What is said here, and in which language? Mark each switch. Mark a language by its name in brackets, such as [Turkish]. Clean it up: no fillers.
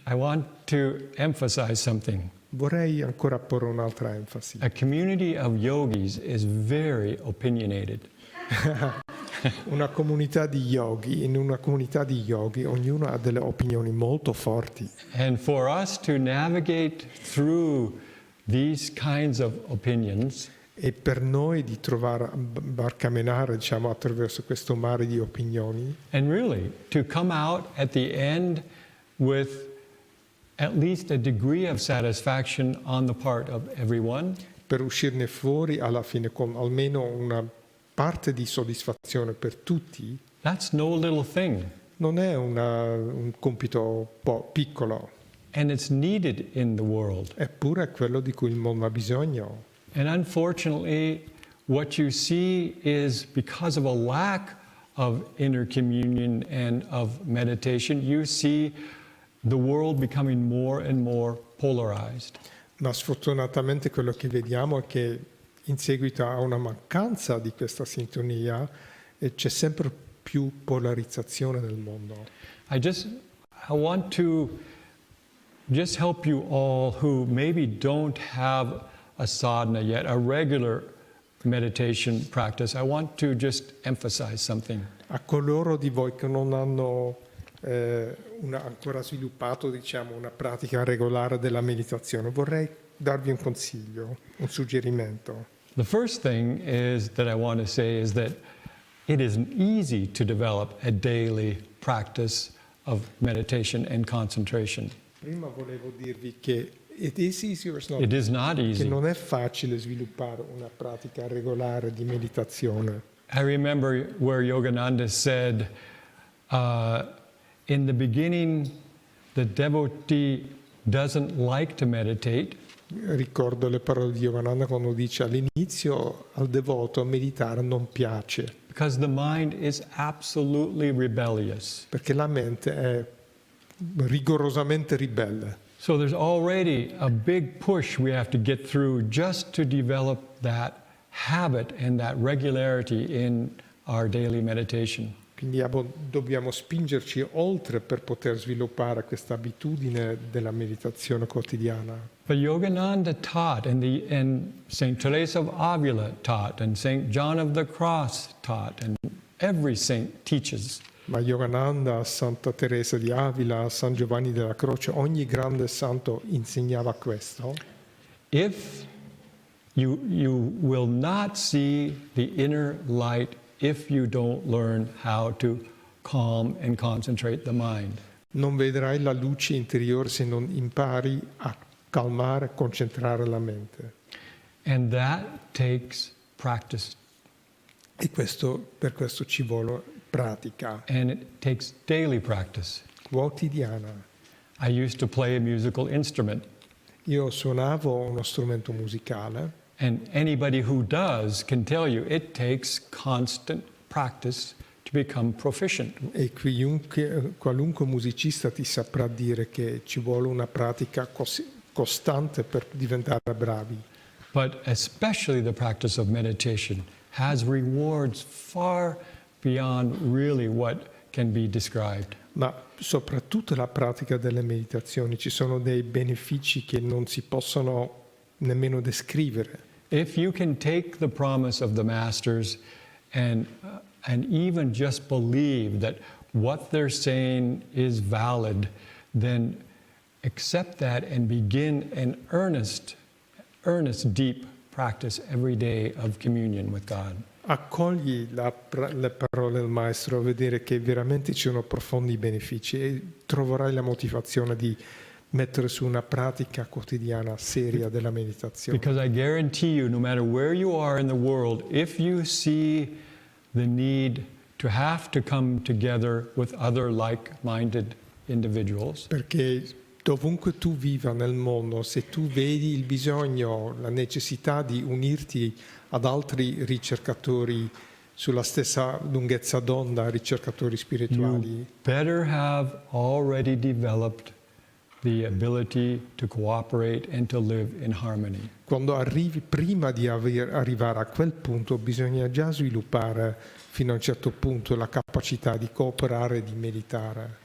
[English] I want to emphasize something. [Italian] Vorrei ancora porre un'altra enfasi. [English] A community of yogis is very opinionated. [Italian] Una comunità di yogi, in una comunità di yogi ognuno ha delle opinioni molto forti. [English] And for us to navigate through these kinds of opinions, [Italian] E per noi di trovare, barcamenare, diciamo, attraverso questo mare di opinioni, [English] and really to come out at the end with at least a degree of satisfaction on the part of everyone, [Italian] per uscirne fuori alla fine con almeno una parte di soddisfazione per tutti, [English] that's no little thing. [Italian] non è un compito un po' piccolo, [English] And it's needed in the world. [Italian] eppure è quello di cui il mondo ha bisogno. [English] And unfortunately, what you see is because of a lack of inner communion and of meditation, you see the world becoming more and more polarized. [Italian] Ma sfortunatamente quello che vediamo è che in seguito a una mancanza di questa sintonia c'è sempre più polarizzazione nel mondo. [English] I want to just help you all who maybe don't have a sadhana yet, a regular meditation practice. I want to just emphasize something. [Italian] A coloro di voi che non hanno ancora sviluppato, diciamo, una pratica regolare della meditazione, vorrei darvi un consiglio, un suggerimento. [English] The first thing is that I want to say is that it isn't easy to develop a daily practice of meditation and concentration. [Italian] Prima volevo dirvi che [English] it is easy or it's not? It is not [Italian] Che [English] easy. [Italian] non è facile sviluppare una pratica regolare di meditazione. [English] I remember where Yogananda said, in the beginning, the devotee doesn't like to meditate. [Italian] Ricordo le parole di Yogananda quando dice all'inizio al devoto meditare non piace, [English] Because the mind is absolutely rebellious. [Italian] perché la mente è rigorosamente ribelle. [English] So there's already a big push we have to get through just to develop that habit and that regularity in our daily meditation. [Italian] Quindi dobbiamo spingerci oltre per poter sviluppare questa abitudine della meditazione quotidiana. [English] But Yogananda taught, and St. Teresa of Avila taught, and St. John of the Cross taught, and every saint teaches. [Italian] Ma Yogananda, Santa Teresa di Avila, San Giovanni della Croce, ogni grande santo insegnava questo. [English] If you will not see the inner light if you don't learn how to calm and concentrate the mind. [Italian] Non vedrai la luce interiore se non impari a calmare e concentrare la mente. [English] And that takes practice. [Italian] E per questo ci vuole pratica [English] and it takes daily practice. [Italian] quotidiana. [English] I used to play a musical instrument, [Italian] Io suonavo uno strumento musicale [English] and anybody who does can tell you it takes constant practice to become proficient. [Italian] e qualunque musicista ti saprà dire che ci vuole una pratica costante per diventare bravi. [English] But especially the practice of meditation has rewards far beyond really what can be described. [Italian] Ma soprattutto la pratica delle meditazioni, ci sono dei benefici che non si possono nemmeno descrivere. [English] If you can take the promise of the masters and even just believe that what they're saying is valid, then accept that and begin an earnest, deep practice every day of communion with God. [Italian] Accogli le parole del maestro, a vedere che veramente ci sono profondi benefici e troverai la motivazione di mettere su una pratica quotidiana seria della meditazione. [English] Because I guarantee you, no matter where you are in the world, if you see the need to have to come together with other like-minded individuals, [Italian] Perché dovunque tu viva nel mondo, se tu vedi il bisogno, la necessità di unirti ad altri ricercatori sulla stessa lunghezza d'onda, ricercatori spirituali, [English] you better have already developed the ability to cooperate and to live in harmony. [Italian] quando arrivi, prima di arrivare a quel punto, bisogna già sviluppare fino a un certo punto la capacità di cooperare e di meditare.